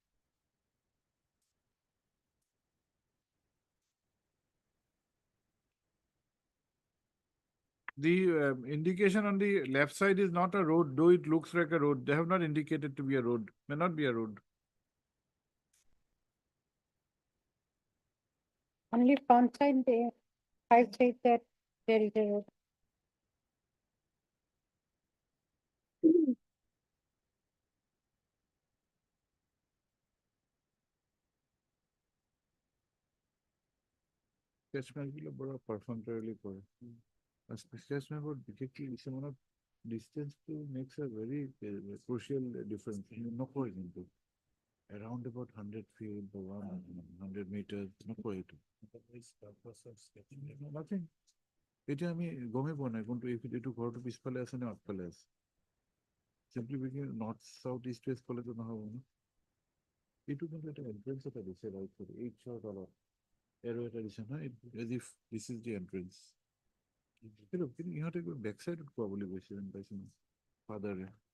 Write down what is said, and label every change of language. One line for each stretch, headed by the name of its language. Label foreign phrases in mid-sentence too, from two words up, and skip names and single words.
English: The indication on the left side is not a road, though it looks like a road. They have not indicated to be a road. May not be a road. only front side there. I said that there is a road.
Assamese: স্কেচম্যাপগুলো বড় পারফেক্টলি করে আর স্কেচম্যাপের বিশেষকৈ কিছুমানত ডিষ্টেঞ্চটো
English: makes a very crucial difference
Assamese: নকৰে কিন্তু
English: around about 100 feet or 100 meters
Assamese: নকৰে এইটো nothing এতিয়া আমি গমেই পোৱা নাই কোনটো এইটো ঘৰটো পিছফালে আছে নে আগফালে আছে
English: simply because north south east west
Assamese: ক'লেতো নহ'ব ন এইটো কিন্তু এটা এন্ট্ৰেঞ্চ এটা দিছে ৰাইট কৰি এইচৰ তলত arrow এটা দিছে নহয়
English: as if this is the entrance
Assamese: কিন্তু ইহঁতে
English: back side
Assamese: কোৱা বুলি কৈছে যেন পাইছো ফাদাৰে